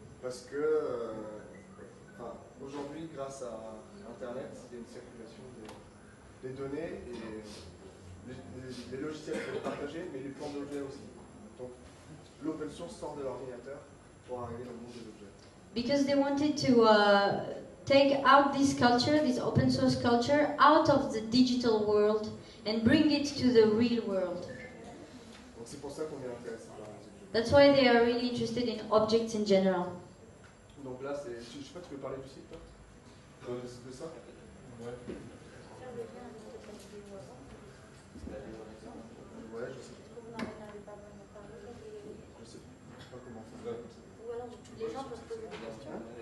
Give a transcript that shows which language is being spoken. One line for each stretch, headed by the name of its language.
French: Parce que aujourd'hui, grâce à Internet, il y a une circulation des données et les logiciels peuvent partager, mais les plans d'objets aussi. Donc l'open source sort de l'ordinateur pour arriver dans le monde des objets.
English: Because they wanted to take out this culture, this open source culture, out of the digital world and bring it to the real world.
French: Donc c'est pour ça qu'on est intéressé par les objets.
English: That's why they are really interested in objects in general.
French: Donc là, je sais pas, tu peux parler du site, toi de ça? Ouais. Ouais, je sais. Je sais pas comment faire. Ou alors les gens peuvent poser des questions.